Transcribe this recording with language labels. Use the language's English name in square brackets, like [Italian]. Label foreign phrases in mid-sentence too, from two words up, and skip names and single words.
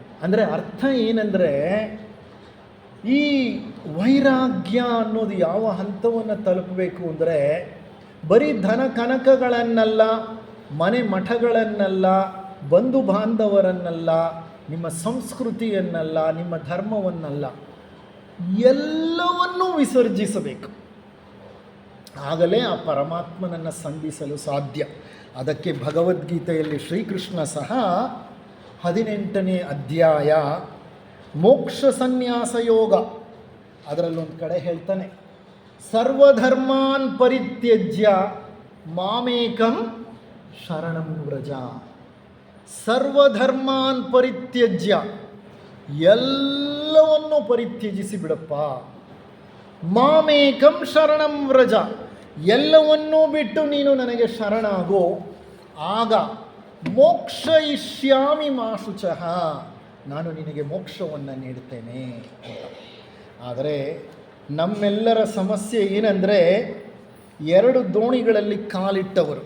[Kannada] ಅಂದರೆ ಅರ್ಥ ಏನಂದರೆ, ಈ ವೈರಾಗ್ಯ ಅನ್ನೋದು ಯಾವ ಹಂತವನ್ನು ತಲುಪಬೇಕು ಅಂದರೆ, ಬರೀ ಧನ ಕನಕಗಳನ್ನೆಲ್ಲ, ಮನೆ ಮಠಗಳನ್ನೆಲ್ಲ, ಬಂಧು ಬಾಂಧವರನ್ನೆಲ್ಲ, ನಿಮ್ಮ ಸಂಸ್ಕೃತಿಯನ್ನೆಲ್ಲ, ನಿಮ್ಮ ಧರ್ಮವನ್ನಲ್ಲ, ಎಲ್ಲವನ್ನೂ ವಿಸರ್ಜಿಸಬೇಕು. ಆಗಲೇ ಆ ಪರಮಾತ್ಮನನ್ನು ಸಂಧಿಸಲು ಸಾಧ್ಯ. ಅದಕ್ಕೆ ಭಗವದ್ಗೀತೆಯಲ್ಲಿ ಶ್ರೀಕೃಷ್ಣ ಸಹ 18ನೇ ಅಧ್ಯಾಯ ಮೋಕ್ಷ ಸನ್ಯಾಸ ಯೋಗ ಅದರಲ್ಲೊಂದು ಕಡೆ ಹೇಳ್ತಾನೆ, [Sanskrit] ಸರ್ವಧರ್ಮಾನ್ ಪರಿತ್ಯಜ್ಯ ಮಾಮೇಕಂ ಶರಣಂ ವ್ರಜ. ಸರ್ವಧರ್ಮಾನ್ ಪರಿತ್ಯಜ್ಯ, [Kannada] ಎಲ್ಲವನ್ನು ಪರಿತ್ಯಜಿಸಿ ಬಿಡಪ್ಪ. [Sanskrit] ಮಾಮೇಕಂ ಶರಣಂ ವ್ರಜ, [Kannada] ಎಲ್ಲವನ್ನೂ ಬಿಟ್ಟು ನೀನು ನನಗೆ ಶರಣಾಗೋ, ಆಗ [Sanskrit] ಮೋಕ್ಷ ಇಷ್ಯಾಮಿ ಮಾ ಶುಚಃ, [Kannada] ನಾನು ನಿನಗೆ ಮೋಕ್ಷವನ್ನು ನೀಡುತ್ತೇನೆ ಅಂತ. ಆದರೆ ನಮ್ಮೆಲ್ಲರ ಸಮಸ್ಯೆ ಏನಂದರೆ, ಎರಡು ದೋಣಿಗಳಲ್ಲಿ ಕಾಲಿಟ್ಟವರು.